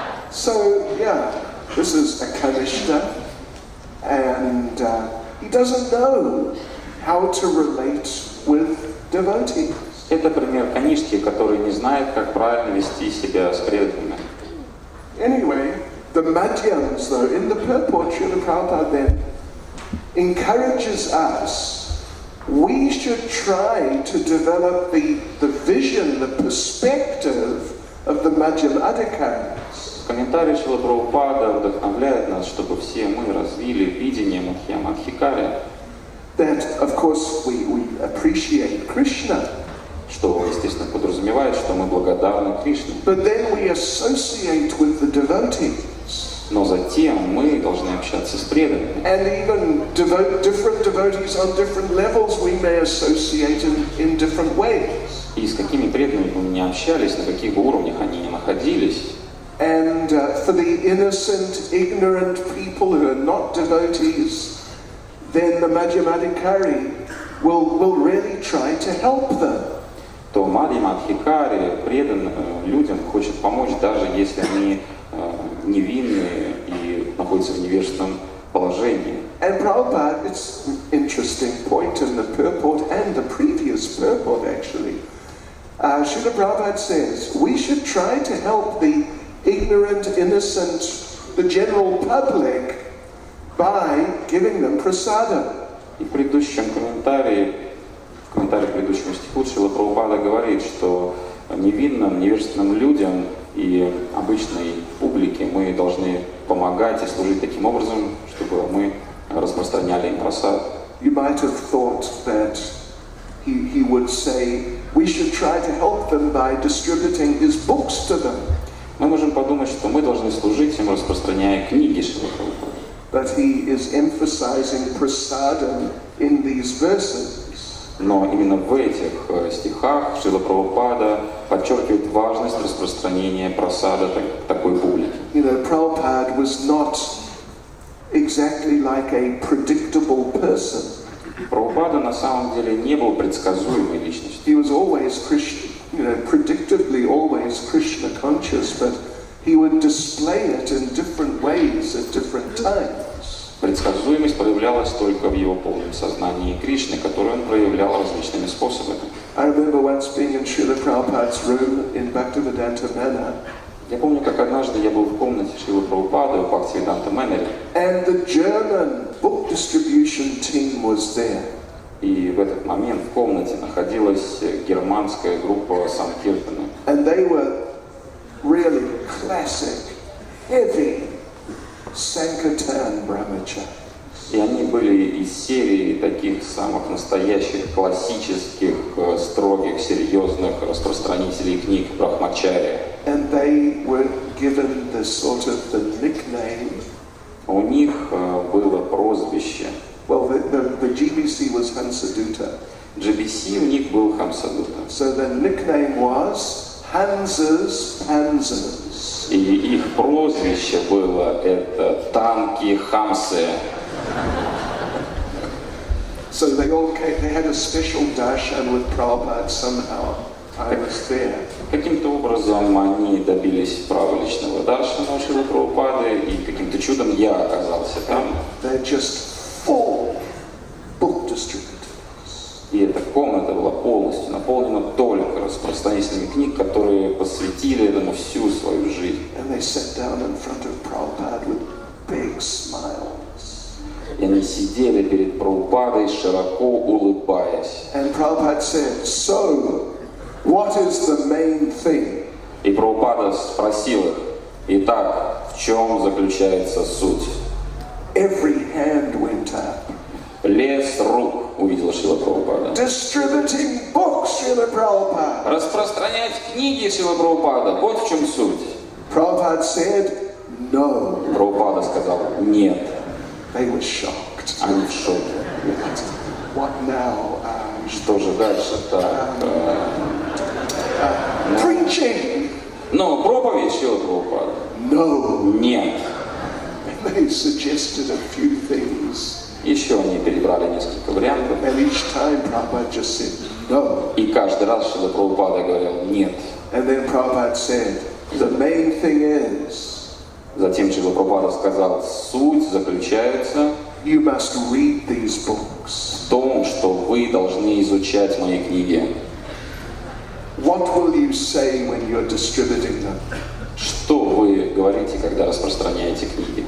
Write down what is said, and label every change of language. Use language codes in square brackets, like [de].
[en] So, yeah, this is a Kanishta, and he doesn't know how to relate with devotees. [ru] Это пример канишки, который не знает, как правильно вести себя с преданными. [en] Anyway, the Madhyams, though, in the purport, Srila Prabhupada then encourages us, we should try to develop the vision, the perspective of the Madhyam Adhikaris. [ru] Комментарий Шрила Прабхупада вдохновляет нас, чтобы все мы развили видение Мадхьяма Адхикари, [en] That, of course, we appreciate Krishna, [ru] что, естественно, подразумевает, что мы благодарны Кришне. [en] but then we associate with the devotees. [ru] Но затем мы должны общаться с преданными. [en] And even different devotees on different levels we may associate in different ways. [ru] И с какими преданными бы мы не общались, на каких бы уровнях они ни находились. [en] And for the innocent, ignorant people who are not devotees, then the Madhyamadikari will really try to help them. [ru] То Мадхьяма Адхикари предан людям, хочет помочь, даже если они невинные и находятся в невежественном положении. [en] And Prabhupada, it's an interesting point in the purport and the previous purport actually. Srila Prabhupada says, we should try to help the ignorant, innocent, the general public by giving them prasadam. [ru] И в предыдущем комментарии к предыдущему стиху Шрила Прабхупада говорит, что невинным, невежественным людям и обычной публике мы должны помогать помогать и служить таким образом, чтобы мы распространяли им просад. [en] You might have thought that he would say, we should try to help them by distributing his books to them. [ru] Мы можем подумать, что мы должны служить им, распространяя книги Шрилы Прабхупады. [en] But he is emphasizing prasadam in these verses. [ru] Но именно в этих стихах Шрила Прабхупада подчеркивает важность распространения просада такой публике. [en] You know, Prabhupada was not exactly like a predictable person. [ru] Прабхупада на самом деле не был предсказуемой личностью. [en] He was always Krishna, you know, predictably always Krishna conscious, but he would display it in different ways at different times. [ru] Предсказуемость проявлялась только в его полном сознании Кришны, которую он проявлял различными способами. [en] I remember once being in Srila Prabhupada's room in Bhaktivedanta Manor. [ru] Я помню, как однажды я был в комнате Шрилы Прабхупады в Бхактивиданта Манере. [en] And the German book distribution team was there. [ru] И в этот момент в комнате находилась германская группа Санкиртана. [en] And they were really classic, heavy Sankirtan Brahmacharis. [ru] И они были из серии таких самых настоящих, классических, строгих, серьезных распространителей книг Брахмачарья. [en] And they were given the sort of the nickname. [ru] У них было прозвище. [en] Well, the GBC was Hansadutta. [ru] GBC у них был Хамсадута. [en] So the nickname was Hansa's Panzers. [ru] И их прозвище было это танки Хамсы. [en] So they all came, they had a special darshan with Prabhupada somehow. I was there. [ru] Каким-то образом они добились права личного даршана у Шрилы Прабхупады, и каким-то чудом я оказался там. [en] They're just full book distributors. [ru] И эта комната была полностью наполнена только распространителями книг, которые посвятили этому всю свою жизнь. [en] And they sat down in front of Prabhupada with big smiles. [ru] И они сидели перед Прабхупадой, широко улыбаясь. [en] And Prabhupada said, so, what is the main thing? [ru] И Прабхупада спросил их: итак, в чем заключается суть? [en] Every hand went up. [ru] Лес рук увидел Шрила Прабхупада. [en] Distributing books, Srila Prabhupada. [ru] Распространять книги Шрила Прабхупада, вот в чем суть. [en] Prabhupada said, no. [ru] Прабхупада сказал: нет. [en] They were shocked. [ru] Они в шоке. [en] What now? [ru] Что же дальше так? [en] Preaching. [ru] Но проповедь Шрила Прабхупада? [en] No. [ru] Нет. [en] They suggested a few things. [ru] Еще они перебрали несколько вариантов. [en] And each time Prabhupada just said, no. [ru] И каждый раз Шрила Прабхупада говорил: нет. [en] And then Prabhupada said, the main thing is, [ru] Затем Шрила Прабхупада сказал: суть заключается [en] you must read these books. [ru] в том, что вы должны изучать мои книги. [en] What will you say when you're distributing them? [ru] Что вы говорите, когда распространяете книги?